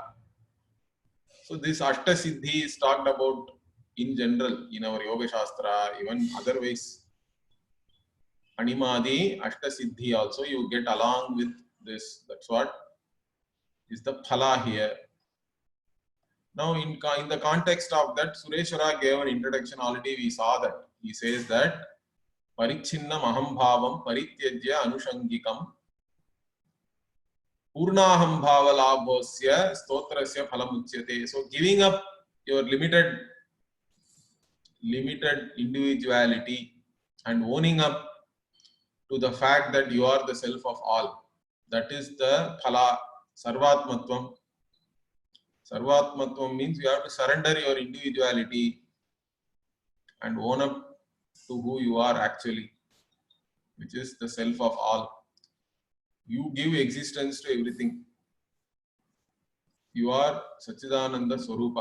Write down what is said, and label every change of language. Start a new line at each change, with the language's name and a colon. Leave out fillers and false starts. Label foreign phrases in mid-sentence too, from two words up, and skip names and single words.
English: So this
Sanskrit: Ashta Siddhi
English: is talked about in general in our
Sanskrit: Yoga Shastra,
English: even otherwise.
Sanskrit: Animadi, Ashta Siddhi
English: also you get along with this. That's what is the phala here. Now in the context of that, Sureshwara gave an introduction already. We saw that. He says that
Sanskrit: परिच्छिन्न महंभावं परित्यज्य आनुषङ्गिकम् पूर्णाहं भाव लाभोऽस्य स्तोत्रस्य फलमुच्यते.
English: So giving up your limited individuality and owning up to the fact that you are the self of all. That is the phala, Sarvatmatvam. Sarvatmatvam means you have to surrender your individuality and own up to who you are actually. which is the self of all. You give existence to everything. You are
Sanskrit: सच्चिदानन्द स्वरूप.